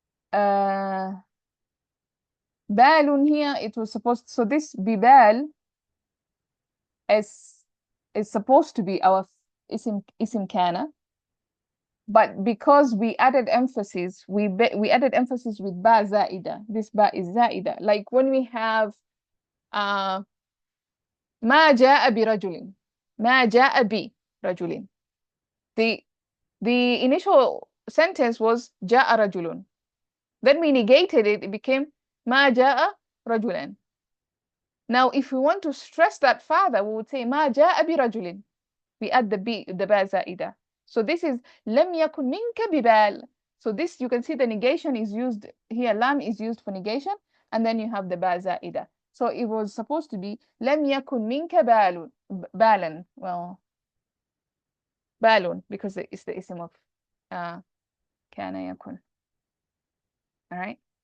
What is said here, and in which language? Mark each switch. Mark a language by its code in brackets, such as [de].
[en] بال here, it was supposed, so this ببال is supposed to be our اسم كان, but because we added emphasis, we added emphasis with ba زائدة. This ba is زائدة. Like when we have [ar] ما جاء برجل, ما جاء برجل. [en] The initial sentence was [ar] جاء رجل. [en] Then we negated it, it became [ar] ما جاء رجلا. [en] Now, if we want to stress that further, we would say [ar] ما جاء برجل. [en] We add the ba زائدة. So this is [ar] لم يكن منك ببال. [en] So this, you can see the negation is used here. Lam is used for negation, and then you have the ba زائدة. So it was supposed to be [ar] لم يكن منك بالا. [en] Well, بالون, because it's the ism of كان يكن. All right.